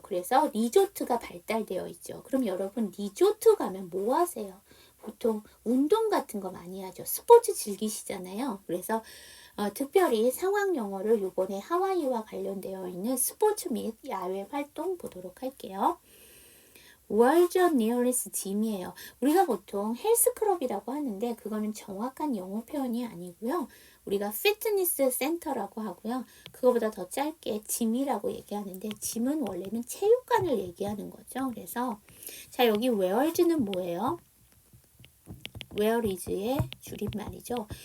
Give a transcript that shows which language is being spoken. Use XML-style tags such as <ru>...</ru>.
<ko>그래서 리조트가 발달되어 있죠. 그럼 여러분, 리조트 가면 뭐 하세요? 보통 운동 같은 거 많이 하죠. 스포츠 즐기시잖아요. 그래서 특별히 상황 영어를 이번에 하와이와 관련되어 있는 스포츠 및 야외 활동 보도록 할게요.</ko> <en>Where's your nearest gym이에요.</en> <ko>우리가 보통 헬스클럽이라고 하는데 그거는 정확한 영어 표현이 아니고요. 우리가 피트니스 센터라고 하고요. 그거보다 더 짧게 짐이라고 얘기하는데, 짐은 원래는 체육관을 얘기하는 거죠. 그래서 자, 여기 where's는 뭐예요? where is의 줄임말이죠.</ko>